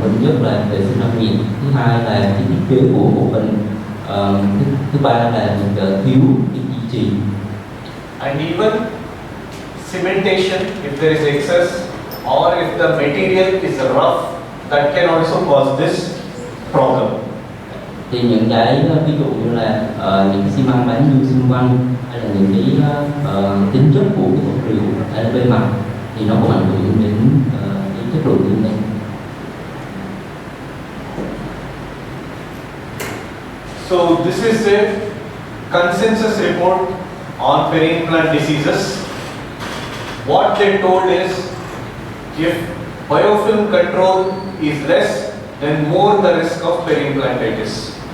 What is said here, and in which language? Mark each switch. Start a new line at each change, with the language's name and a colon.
Vietnamese: Thứ nhất là vệ sinh răng miệng, thứ hai là cái thiết kế của bộ phận, thứ ba là thiếu cái duy trì.
English: And even cementation, if there is excess or if the material is rough, that can also cause this problem.
Vietnamese: Thì những cái ví dụ như là những cái xi măng bám như xung quanh hay là những cái tính chất của cái vật liệu hay là bề mặt thì nó cũng ảnh hưởng đến cái chất lượng implant.
English: So this is a consensus report on peri-implant diseases. What they told is, if biofilm control is less, then more the risk of peri-implantitis.